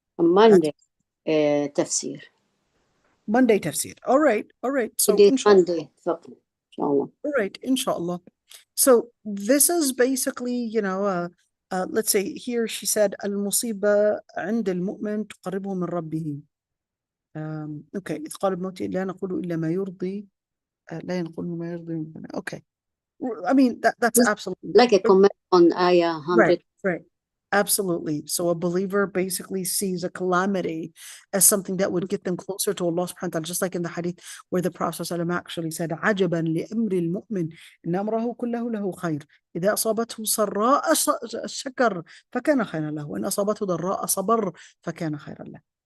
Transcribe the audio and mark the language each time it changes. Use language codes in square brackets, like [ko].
[en] On Monday, tafsir. Monday tafsir. All right. All right. So Monday fiqh, inshallah. All right. Inshallah. So this is basically, let's say here she said, [ar] المصيبة عند المؤمن تقربه من ربه. [en] Okay. [ar] إذ قال بموته لا نقول إلا ما يرضي لا نقول ما يرضي. [en] Okay. I mean, that's absolutely like a comment on ayah 100. Right. Absolutely. So a believer basically sees a calamity as something that would get them closer to Allah subhanahu wa ta'ala, just like in the hadith where the Prophet ﷺ actually said, [ar] عَجَبًا لِأَمْرِ الْمُؤْمِنِ إِنَّ أَمْرَهُ كُلَّهُ لَهُ خَيْرٌ إِذَا أَصَابَتْهُ سَرَّاءَ شَكَرَ فَكَانَ خَيْرًا لَهُ وَإِنْ أَصَابَتْهُ ضَرَّاءَ صَبَرَ فَكَانَ خَيْرًا لَهُ.